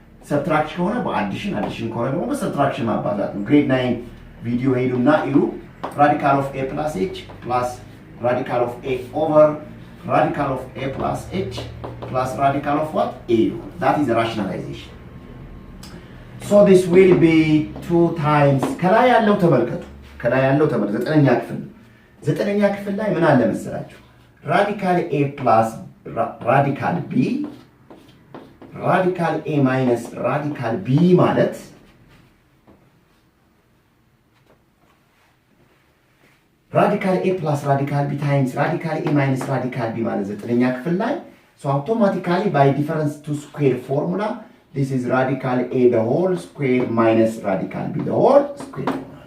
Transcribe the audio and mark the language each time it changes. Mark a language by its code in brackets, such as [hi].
[en] Subtraction [am] ከሆነ በአዲሽን ከሆነ ደግሞ በሰብትራክሽን ማባዛት ነው። [en] grade 9 [am] ቪዲዮ ሄዱና እዩ። [en] Radical of a plus h plus radical of a over radical of a plus h plus radical of what? a. That is the rationalization. So this will be 2 times [am] ከላይ ያለው ተመልከቱ። ከላይ ያለው ተመልከቱ። ዘጠነኛ ክፍል ላይ ምን አለ መሰላችሁ? [en] radical a plus radical b radical a minus radical b ማለት radical a plus radical b times radical a minus radical b [am] ማለት ዘጠነኛ ክፍል ላይ [en] so automatically by difference to square formula this is radical a the whole square minus radical b the whole square